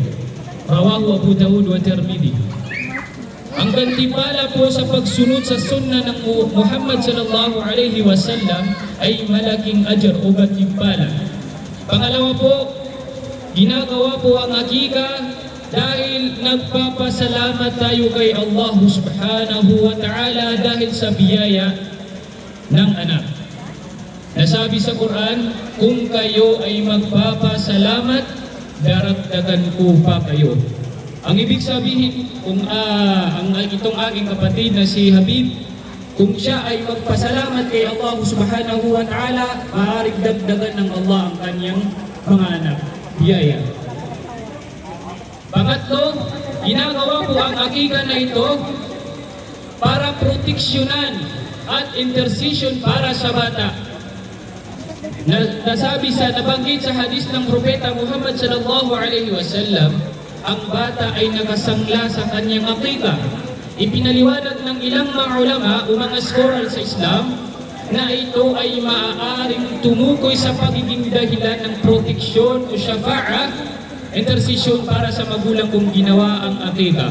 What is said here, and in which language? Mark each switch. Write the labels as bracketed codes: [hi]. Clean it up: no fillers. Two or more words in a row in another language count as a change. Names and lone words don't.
[ar] رواه أبو داود والترمذي. [tl] Ang gantimpala po sa pagsunod sa sunnah ng Muhammad [ar] صلى الله عليه وسلم [tl] ay malaking ajar o gantimpala. Pangalawa po, ginagawa po ang akika dahil nagpapasalamat tayo kay Allah [ar] سبحانه وتعالى [tl] dahil sa biyaya ng anak. Nasabi sa Quran, kung kayo ay magpapasalamat, daragdagan ko pa kayo. Ang ibig sabihin, kung itong aking kapatid na si Habib, kung siya ay magpasalamat kay Allah [ar] سبحانه وتعالى, [tl] maaaring dagdagan ng Allah ang kanyang mga anak. Biyaya. Pangatlo, ginagawa po ang akika na ito para proteksyonan at intercession para sa bata. Nasabi sa nabanggit sa hadis ng propeta Muhammad [ar] صلى الله عليه وسلم, [tl] ang bata ay nakasangla sa kanyang akika. Ipinaliwanag ng ilang mga ulama o mga scholar sa Islam na ito ay maaaring tumukoy sa pagiging dahilan ng proteksyon o syafa'ah, intercession para sa magulang kung ginawa ang akika.